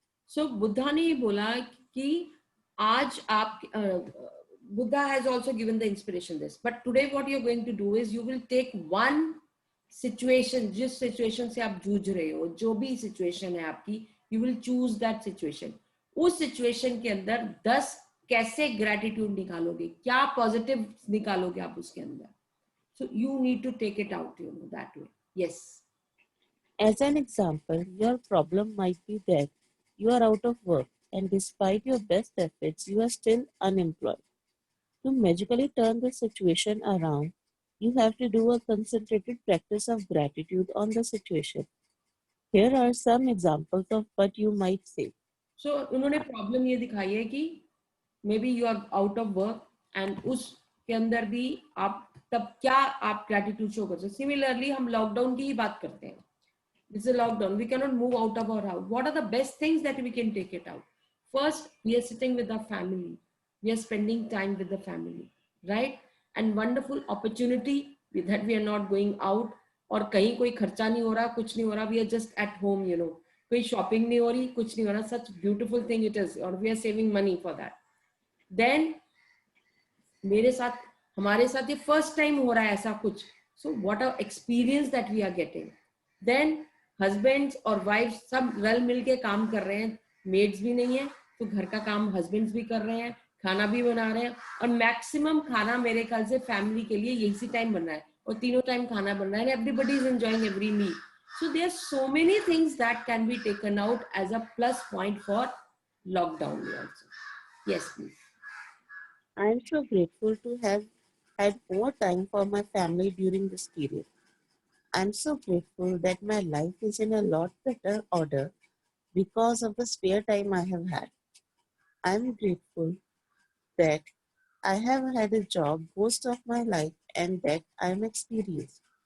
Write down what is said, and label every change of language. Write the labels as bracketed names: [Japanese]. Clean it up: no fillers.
[Hindi] So Buddha ने ये बोला कि आज आप [English] Buddha has also given the inspiration this, but today what you're going to do is you will take one situation, [Hindi] जिस situation से आप जूझ रहे हो, जो भी situation है आपकी, [English] you will choose that situation. [Hindi] उस situation के अंदर 10 कैसे gratitude निकालोगे, क्या positive निकालोगे आप उसके अंदर. [English] So you need to take it out, that way. Yes. As an example, your problem might be that you are out of work and despite your best efforts, you are still unemployed. To magically turn the situation around, you have to do a concentrated practice of gratitude on the situation. Here are some examples of what you might say. [Hindi] So उन्होंने problem ये दिखाई है कि [English] maybe you are out of work [Hindi] and उसके अंदर भी आप तब क्या आप ग्रेटिट्यूड शो कर सकते. सिमिलरली हम लॉकडाउन की ही बात करते हैं. [English] This is a lockdown. We cannot move out of our house. What are the best things that we can take it out? First, we are sitting with our family. We are spending time with the family, right? And wonderful opportunity that we are not going out. [Hindi] और कहीं कोई खर्चा नहीं हो रहा, कुछ नहीं हो रहा. [English] We are just at home, [Hindi] कोई शॉपिंग नहीं हो रही, कुछ नहीं हो रहा. [English] Such beautiful thing it is. और we are saving money for that. [Hindi] Then हमारे साथ ये फर्स्ट टाइम हो रहा है ऐसा कुछ. [English] So what a experience that we are getting. [Hindi] Then husbands और वाइफ सब रल मिल के काम कर रहे हैं. मेड्स भी नहीं है तो घर का काम हस्बैंड्स भी कर रहे हैं, खाना भी बना रहे हैं. और मैक्सिमम खाना मेरे ख्याल से फैमिली के लिए यही टाइम बन रहा है और तीनों टाइम खाना बन रहा है. [English] Everybody is enjoying every meal. So there are so many things that can be taken out as a plus point for lockdown also. Yes, please. I am so grateful to have had more time for my family during this period. I'm so grateful that my life is in a lot better order because of the spare time I have had. I'm grateful that I have had a job most of my life and that I'm experienced.